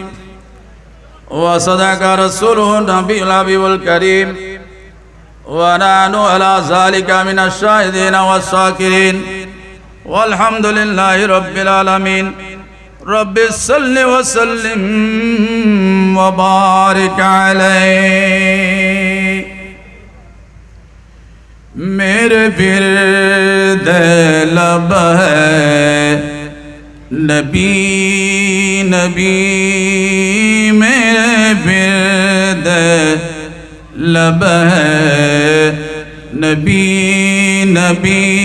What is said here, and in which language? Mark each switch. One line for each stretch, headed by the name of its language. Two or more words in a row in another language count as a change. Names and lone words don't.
Arabic: وصدق رسوله النبي الحبيب الكريم ونحن على ذلك من الشاهدين والشاكرين والحمد لله رب العالمين رب صل وسلم وبارك عليه
Urdu: میرے ورد لب ہے نبی نبی میرے ورد لب ہے نبی نبی